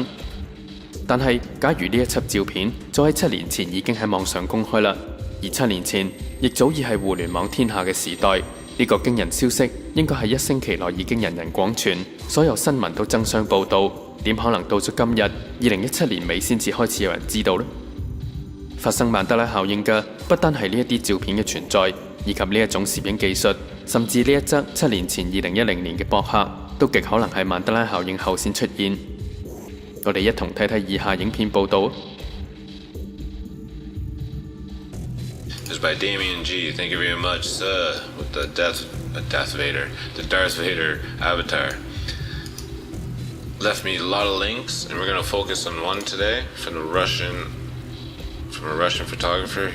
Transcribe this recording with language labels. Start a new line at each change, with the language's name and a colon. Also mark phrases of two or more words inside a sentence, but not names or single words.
Cantonese: 但係，假如呢一輯照片早喺7年前已經喺網上公開啦，而7年前亦早已係互聯網天下嘅時代，呢個驚人消息應該係1星期內已經人人廣傳，所有新聞都爭相報導，點可能到咗今日2017年尾先至開始有人知道呢？發生曼德拉效應嘅不單係呢一啲照片嘅存在，以及呢一種攝影技術，甚至呢一則7年前2010年嘅博客，都極可能係曼德拉效應後先出現。我哋一同睇睇以下影片報導。
English: This is by Damien G. Thank you very much, sir. With the Darth Vader avatar. Left me a lot of links, and we're gonna focus on one today from a Russian photographer.